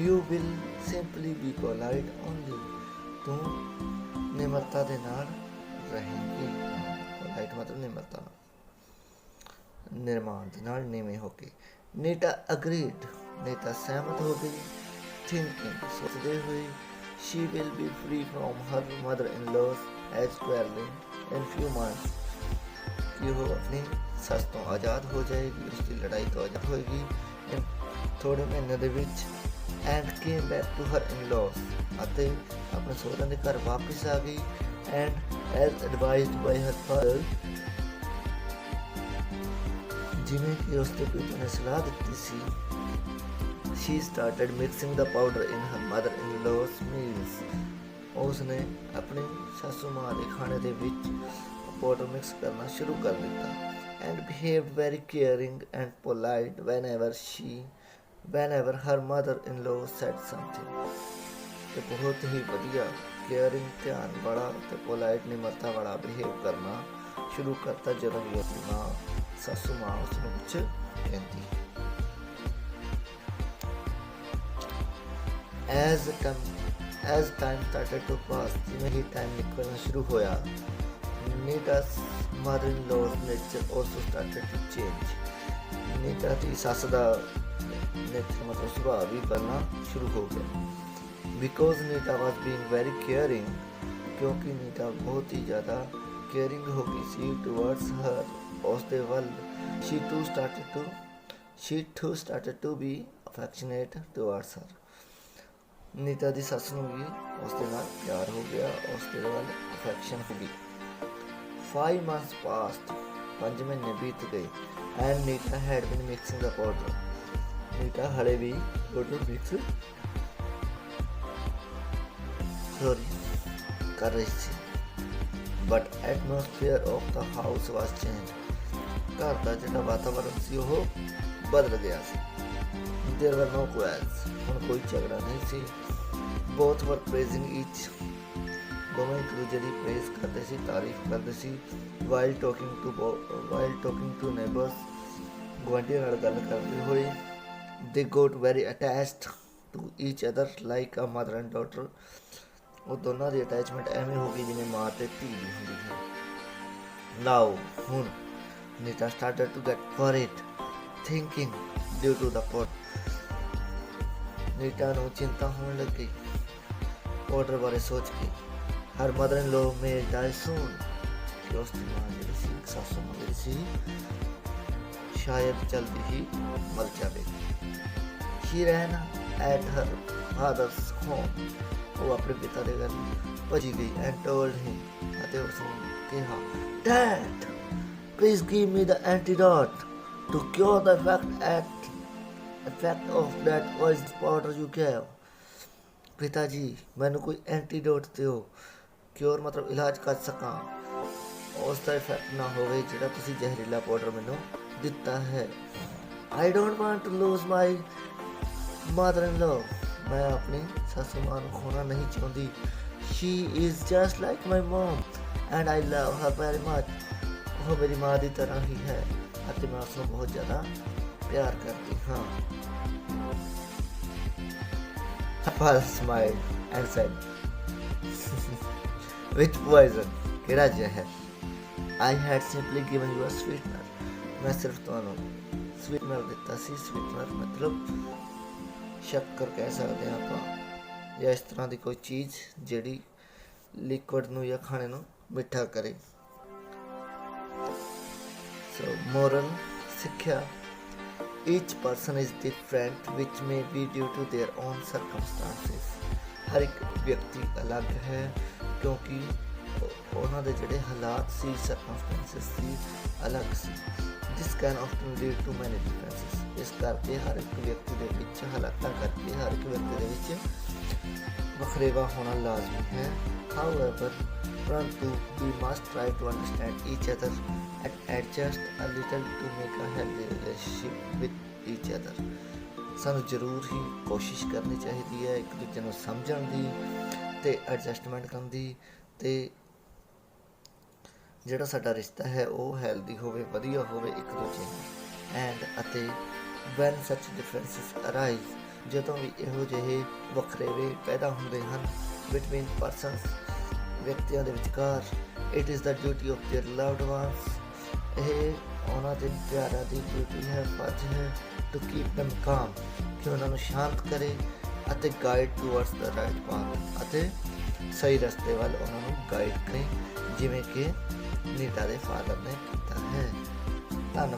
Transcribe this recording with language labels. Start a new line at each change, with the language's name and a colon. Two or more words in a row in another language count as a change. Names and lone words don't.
English: you will simply be polite only,
Punjabi: ਤੂੰ ਨਿਮਰਤਾ ਦੇ ਨਾਲ ਰਹੇਂਗੀ। ਪੋਲਾਈਟ ਮਤਲਬ ਨਿਮਰਤਾ, ਨਿਰਮਾਣ ਦੇ ਨਾਲ ਨੀਵੇਂ ਹੋ ਕੇ। ਨੀਤਾ ਅਗਰੀਡ, ਨੀਤਾ ਸਹਿਮਤ ਹੋ ਗਈ। ਥਿੰਕਿੰਗ, ਸੋਚਦੇ ਹੋਏ,
English: she will be free from her mother-in-law's as quarreling in few months,
Punjabi: ਕਿ ਉਹ ਆਪਣੀ ਸੱਸ ਤੋਂ ਆਜ਼ਾਦ ਹੋ ਜਾਏਗੀ, ਉਸਦੀ ਲੜਾਈ ਤੋਂ ਆਜ਼ਾਦ ਹੋਏਗੀ ਥੋੜੇ ਮਹੀਨੇ ਦੇ ਵਿੱਚ।
English: and came back to her in-laws,
Punjabi: ਅਤੇ ਆਪਣੇ ਸਹੁਰਿਆਂ ਦੇ ਘਰ ਵਾਪਿਸ ਆ ਗਈ।
English: and as advised by her father,
Punjabi: ਜਿਵੇਂ ਕਿ ਉਸਦੇ ਪਿਤਾ ਨੇ ਸਲਾਹ ਦਿੱਤੀ ਸੀ,
English: she started mixing the powder in her mother-in-law's meals,
Punjabi: ਉਸਨੇ ਆਪਣੀ ਸਾਸੂ ਮਾਂ ਦੇ ਖਾਣੇ ਦੇ ਵਿੱਚ ਪਾਊਡਰ ਮਿਕਸ ਕਰਨਾ ਸ਼ੁਰੂ ਕਰ ਦਿੱਤਾ।
English: and behaved very caring and polite whenever her mother-in-law said something,
Punjabi: ਤੇ ਬਹੁਤ ਹੀ ਵਧੀਆ ਕੇਅਰਿੰਗ, ਧਿਆਨ ਵਾਲਾ ਤੇ ਪੋਲਾਈਟ, ਨਿਮਰਤਾ ਵਾਲਾ ਬਿਹੇਵ ਕਰਨਾ ਸ਼ੁਰੂ ਕਰਤਾ ਜਦੋਂ ਵੀ ਆਪਣੀ ਮਾਂ, ਸਾਸੂ ਮਾਂ ਉਸਨੂੰ ਕੁਛ ਕਹਿੰਦੀ।
English: as time started to pass,
Punjabi: ਜਿਵੇਂ ਹੀ ਟਾਈਮ ਨਿਕਲਣਾ ਸ਼ੁਰੂ ਹੋਇਆ,
English: ਨੀਤਾ's mother-in-law's nature also started to change,
Punjabi: ਨੀਤਾ ਦੀ ਸੱਸ ਦਾ ਨੇਚਰ ਮਤਲਬ ਸੁਭਾਅ ਵੀ ਬਣਨਾ ਸ਼ੁਰੂ ਹੋ ਗਿਆ।
English: because ਨੀਤਾ was being very caring,
Punjabi: ਕਿਉਂਕਿ ਨੀਤਾ ਬਹੁਤ ਹੀ ਜ਼ਿਆਦਾ ਕੇਅਰਿੰਗ ਹੋ ਗਈ ਸੀ
English: towards her,
Punjabi: ਉਸ ਦੇ ਵੱਲ।
English: she too started to be affectionate towards her,
Punjabi: ਨੀਤਾ ਦੀ ਸੱਸ ਨੂੰ ਵੀ ਉਸ ਦੇ ਨਾਲ ਪਿਆਰ ਹੋ ਗਿਆ, ਉਸ ਦੇ ਵੱਲ ਅਫੈਕਸ਼ਨ ਹੋ ਗਈ। 5
English: months passed,
Punjabi: 5 ਮਹੀਨੇ ਬੀਤ ਗਏ।
English: and ਨੀਤਾ had been mixing the powder,
Punjabi: ਨੀਤਾ ਹਲੇ ਵੀ ਪਾਊਡਰ ਮਿਕਸ ਕਰ ਰਹੀ ਸੀ।
English: but atmosphere of the house was changed,
Punjabi: ਘਰ ਦਾ ਜਿਹੜਾ ਵਾਤਾਵਰਨ ਸੀ ਉਹ ਬਦਲ ਗਿਆ ਸੀ।
English: there were no quarrels,
Punjabi: ਹੁਣ ਕੋਈ ਝਗੜਾ ਨਹੀਂ ਸੀ।
English: both were praising each,
Punjabi: ਦੋਵੇਂ ਇੱਕ ਦੂਜੇ ਦੀ ਪ੍ਰੇਜ਼ ਕਰਦੇ ਸੀ, ਤਾਰੀਫ ਕਰਦੇ ਸੀ।
English: while talking to neighbors,
Punjabi: ਗੁਆਂਢੀਆਂ ਨਾਲ ਗੱਲ ਕਰਦੇ ਹੋਏ
English: they got very attached to each other like a mother and daughter।
Punjabi: ਉਹ ਦੋਨਾਂ ਦੀ ਅਟੈਚਮੈਂਟ ਐਵੇਂ ਹੋ ਗਈ ਜਿਵੇਂ ਮਾਂ ਤੇ ਧੀ ਦੀ ਹੁੰਦੀ ਹੈ।
English: Now ਹੁਣ Nita started to get worried thinking due to the pot।
Punjabi: ਨੀਟਾ ਨੂੰ ਚਿੰਤਾ ਹੋਣ ਲੱਗੀ ਪਾਊਡਰ ਬਾਰੇ ਸੋਚ ਕੇ।
English: her mother in law may die soon,
Punjabi: ਕਿ ਉਸ ਦੀ ਮਾਂ ਜਿਹੜੀ ਸੀ, ਸਾਸੂ ਮਾਂ ਜਿਹੜੀ ਸੀ, ਸ਼ਾਇਦ ਜਲਦੀ ਹੀ ਮਰ ਜਾਵੇਗੀ।
English: She ran at her father's home।
Punjabi: ਉਹ ਆਪਣੇ ਪਿਤਾ ਦੇ ਘਰ ਭੱਜੀ ਗਈ
English: and told him,
Punjabi: ਅਤੇ ਉਸ ਨੂੰ ਕਿਹਾ,
English: Dad, please give me the antidote to cure the effect of that poison powder you gave।
Punjabi: ਪਿਤਾ ਜੀ ਮੈਨੂੰ ਕੋਈ ਐਂਟੀਡੋਟ ਦਿਓ, ਕਿਉਰ ਮਤਲਬ ਇਲਾਜ ਕਰ ਸਕਾਂ, ਉਸ ਦਾ ਇਫੈਕਟ ਨਾ ਹੋਵੇ ਜਿਹੜਾ ਤੁਸੀਂ ਜ਼ਹਿਰੀਲਾ ਪਾਊਡਰ ਮੈਨੂੰ ਦਿੱਤਾ ਹੈ।
English: I don't want to lose my mother-in-law।
Punjabi: ਮੈਂ ਆਪਣੀ ਸਾਸੂ ਮਾਂ ਨੂੰ ਖੋਣਾ ਨਹੀਂ ਚਾਹੁੰਦੀ।
English: She is just like my mom and I love her very much।
Punjabi: ਉਹ ਮੇਰੀ ਮਾਂ ਦੀ ਤਰ੍ਹਾਂ ਹੀ ਹੈ ਅਤੇ ਮੈਂ ਉਸ ਨੂੰ ਬਹੁਤ ਜ਼ਿਆਦਾ ਪਿਆਰ ਕਰਦੀ ਹਾਂ।
English: Father smiled and said, Which poison?
Punjabi: ਕਿਹੜਾ ਜ਼ਹਿਰ?
English: I had simply given you a sweetener।
Punjabi: ਮੈਂ ਸਿਰਫ ਤੁਹਾਨੂੰ ਸਵੀਟਨਰ ਦਿੱਤਾ ਸੀ। ਸਵੀਟਨਰ ਮਤਲਬ ਸ਼ੱਕਰ ਕਹਿ ਸਕਦੇ ਹਾਂ ਆਪਾਂ, ਜਾਂ ਇਸ ਤਰ੍ਹਾਂ ਦੀ ਕੋਈ ਚੀਜ਼ ਜਿਹੜੀ ਲਿਕੁਇਡ ਨੂੰ ਜਾਂ ਖਾਣੇ ਨੂੰ ਮਿੱਠਾ ਕਰੇ।
English: so moral
Punjabi: ਸਿੱਖਿਆ,
English: each person is different which may be due to their own circumstances।
Punjabi: ਹਰ ਇੱਕ ਵਿਅਕਤੀ ਅਲੱਗ ਹੈ ਕਿਉਂਕਿ ਉਹਨਾਂ ਦੇ ਜਿਹੜੇ ਹਾਲਾਤ ਸੀ, ਸਰਕਮਸਟੈਂਸਿਸ ਸੀ, ਅਲੱਗ ਸੀ।
English: This can often lead to many differences।
Punjabi: ਇਸ ਕਰਕੇ ਹਰ ਇੱਕ ਵਿਅਕਤੀ ਦੇ ਵਿੱਚ, ਹਾਲਾਤਾਂ ਕਰਕੇ ਹਰ ਇੱਕ ਵਿਅਕਤੀ ਦੇ ਵਿੱਚ ਵੱਖਰੇਵਾ ਹੋਣਾ ਲਾਜ਼ਮੀ ਹੈ।
English: However, ਪਰੰਤੂ we must try to understand each other and adjust a little to make a healthy relationship with each other।
Punjabi: ਸਾਨੂੰ ਜ਼ਰੂਰ ਹੀ ਕੋਸ਼ਿਸ਼ ਕਰਨੀ ਚਾਹੀਦੀ ਹੈ ਇੱਕ ਦੂਜੇ ਨੂੰ ਸਮਝਣ ਦੀ ਅਤੇ ਐਡਜਸਟਮੈਂਟ ਕਰਨ ਦੀ, ਅਤੇ ਜਿਹੜਾ ਸਾਡਾ ਰਿਸ਼ਤਾ ਹੈ ਉਹ ਹੈਲਦੀ ਹੋਵੇ, ਵਧੀਆ ਹੋਵੇ ਇੱਕ ਦੂਜੇ ਨਾਲ। ਅਤੇ
English: when such differences arise,
Punjabi: ਜਦੋਂ ਵੀ ਇਹੋ ਜਿਹੇ ਵੱਖਰੇਵੇ ਪੈਦਾ ਹੁੰਦੇ ਹਨ
English: between persons,
Punjabi: ਵਿਅਕਤੀਆਂ ਦੇ ਵਿਚਕਾਰ,
English: it is the duty of their loved ones,
Punjabi: ਇਹ ਉਹਨਾਂ ਦੇ ਪਿਆਰਾਂ ਦੀ ਡਿਊਟੀ ਹੈ, ਫਰਜ਼ ਹੈ,
English: to keep them calm,
Punjabi: ਕਿ ਉਹਨਾਂ ਨੂੰ ਸ਼ਾਂਤ ਕਰੇ ਅਤੇ
English: guide towards the right path,
Punjabi: ਅਤੇ ਸਹੀ ਰਸਤੇ ਵੱਲ ਉਹਨਾਂ ਨੂੰ ਗਾਈਡ ਕਰੇ, ਜਿਵੇਂ ਕਿ ਨੀਟਾ ਦੇ ਫਾਦਰ ਨੇ ਕੀਤਾ ਹੈ।